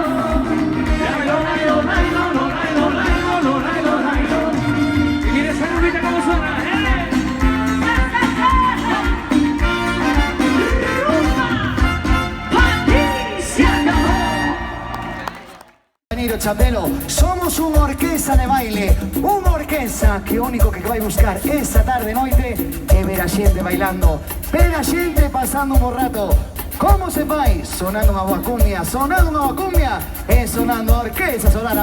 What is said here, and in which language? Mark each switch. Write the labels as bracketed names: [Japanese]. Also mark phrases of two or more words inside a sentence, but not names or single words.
[Spanish] Lailo, lailo, lailo, lailo, lailo, lailo, lailo. Y mira esa rulita como suena, Chapelo, somos una orquesta de baile, una orquesta que único que [Galician] vai buscar esta tarde noite é ver a xente bailando, ver a xente pasando un bom rato. Como se vai? Sonando unha boa cumbia, e sonando a orquesta solana.